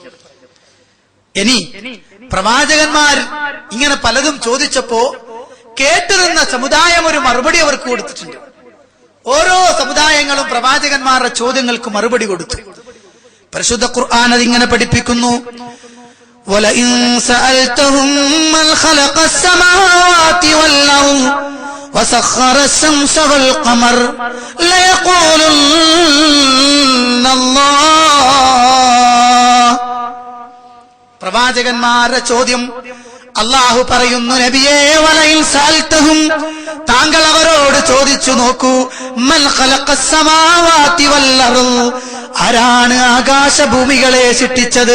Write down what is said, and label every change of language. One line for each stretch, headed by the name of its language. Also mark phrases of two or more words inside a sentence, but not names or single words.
Malayalam: ഇനി പ്രവാചകന്മാർ ഇങ്ങനെ പലതും ചോദിച്ചപ്പോ കേട്ടുനിന്ന സമുദായം ഒരു മറുപടി അവർക്ക് കൊടുത്തിട്ടുണ്ട്. ഓരോ സമുദായങ്ങളും പ്രവാചകന്മാരുടെ ചോദ്യങ്ങൾക്ക് മറുപടി കൊടുത്തു. പരിശുദ്ധ ഖുർആൻ അതിങ്ങനെ പഠിപ്പിക്കുന്നു.
Arabic: وَلَئِن سَأَلْتَهُم مَّنْ خَلَقَ السَّمَاوَاتِ وَالْأَرْضَ وَسَخَّرَ الشَّمْسَ وَالْقَمَرَ لَيَقُولُنَّ اللَّهُ.
Malayalam: പ്രവാചകന്മാരുടെ ചോദ്യം അല്ലാഹു പറയുന്നു, നബിയേ,
Arabic: ولئن سألتهم,
Malayalam: താങ്കൾ അവരോട് ചോദിച്ചു നോക്കൂ,
Arabic: من خلق السماوات والأرض,
Malayalam: ആരാണ് ആകാശഭൂമികളെ സൃഷ്ടിച്ചത്?